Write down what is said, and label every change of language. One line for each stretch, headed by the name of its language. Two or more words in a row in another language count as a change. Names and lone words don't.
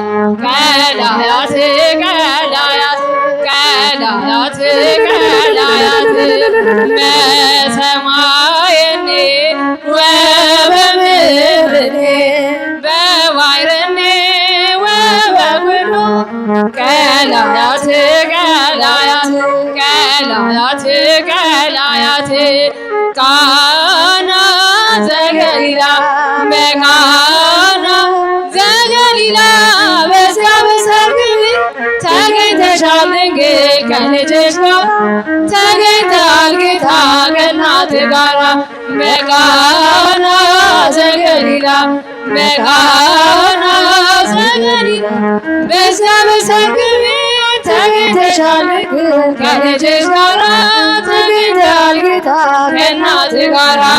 Geez: ቀላያት ቀላያት ቀላያት ቀላያት በሰማይኒ ወበምድርኒ በባሕርኒ ወበኩሉ ቀላያት ቀላያት ቀላያት ቀላያት ቃና ዘገሊላ
Amharic: በቃና ዘገሊላ በዚያ በሰርግ ተገኝተሻል ድንግል ከልጅሽ ጋር ተገኝተሃል ጌታ ከእናትህ ጋር በቃና ዘገሊላ በቃና ዘገሊላ በዚያ በሰርግ ተገኝተሻል ድንግል ከልጅሽ ጋር ተገኝተሃል ጌታ ከእናትህ ጋር